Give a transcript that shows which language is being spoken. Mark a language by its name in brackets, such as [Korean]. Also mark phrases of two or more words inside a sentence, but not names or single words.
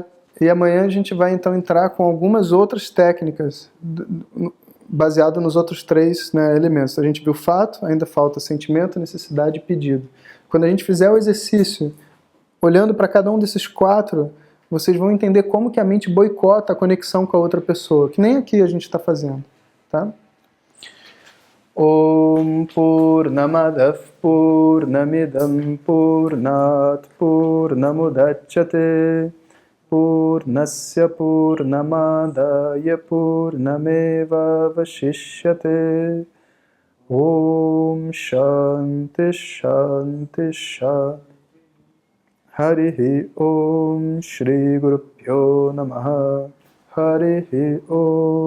[Portuguese] E amanhã a gente vai então entrar com algumas outras técnicas baseado nos outros 3, né, elementos. A gente viu fato, ainda falta sentimento, necessidade e pedido. Quando a gente fizer o exercício, olhando para cada um desses 4, vocês vão entender como que a mente boicota a conexão com a outra pessoa, que nem aqui a gente está fazendo. Tá? [Sanskrit] Om Purnamadav Purnamidam Purnat Purnamudachyate Purnasya Purnamadaya Purnameva Vashishyate Om Shanti Shanti Shanti Harihi Om Shri Guru Pyo Namaha Harihi Om